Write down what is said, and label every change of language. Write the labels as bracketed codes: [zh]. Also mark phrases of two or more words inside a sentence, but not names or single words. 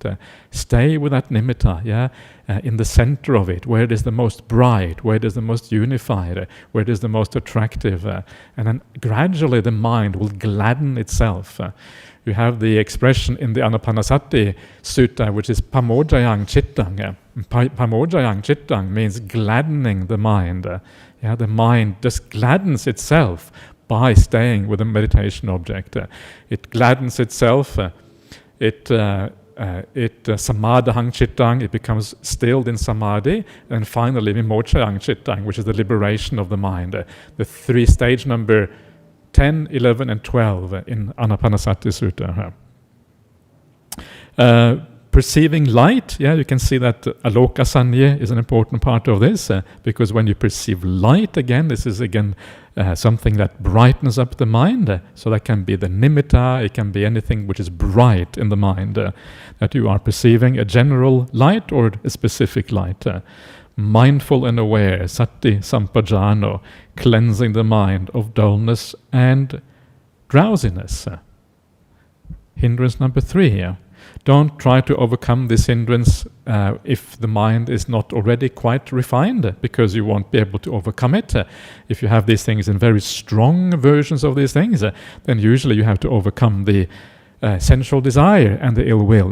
[en] Stay with that nimitta, in the center of it, where it is the most bright, where it is the most unified, where it is the most attractive. And then gradually the mind will gladden itself. You have the expression in the Anapanasati Sutta, which is [pi] pamojayang chittang. Pamojayang chittang [en] means gladdening the mind. The mind just gladdens itself by staying with a meditation object. It gladdens itself. It [pi] samadhang chittang, [en] it becomes stilled in samadhi, and finally [pi] vimochayang chittang, [en] which is the liberation of the mind. The three stage number 10, 11, and 12 in Anapanasati Sutta. Perceiving light, you can see that [pi] aloka sanya [en] is an important part of this, because when you perceive light, again, this is again something that brightens up the mind. So that can be the nimitta, it can be anything which is bright in the mind, that you are perceiving a general light or a specific light. Mindful and aware, [pi] sati sampajano, [en] cleansing the mind of dullness and drowsiness. Hindrance number 3 here. Don't try to overcome this hindrance if the mind is not already quite refined, because you won't be able to overcome it. If you have these things in very strong versions of these things, then usually you have to overcome the sensual desire and the ill will.